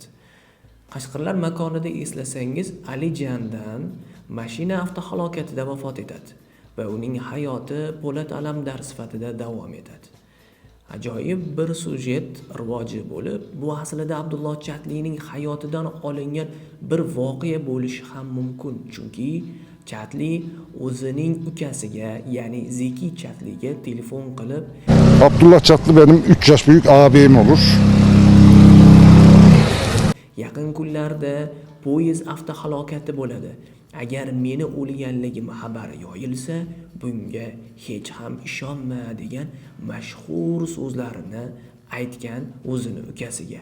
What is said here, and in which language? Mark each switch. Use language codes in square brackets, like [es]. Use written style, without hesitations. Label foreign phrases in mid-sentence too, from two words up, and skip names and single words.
[uz] Qashqirlar makonida eslasangiz, Alijandan mashina avtohalokatida vafot etadi va uning hayoti Po'lat Alamdar sifatida davom etadi. Ajoyib bir sujet rivoji bo'lib, bu aslida Abdulloh Chatlining hayotidan olingan bir voqea bo'lishi ham mumkin, chunki Chatli o'zining ukasiga, ya'ni Zeki Chatliga telefon qilib, [tr] Abdullah Chatli benim 3 yaş büyük ağabeyim olur. [uz] Yaqin kunlarda poyezd avtohalokati bo'ladi. Agar meni o'lganligim xabari yoyilsa, bunga hech ham ishonma degan mashhur so'zlarini aytgan o'zini ukasiga.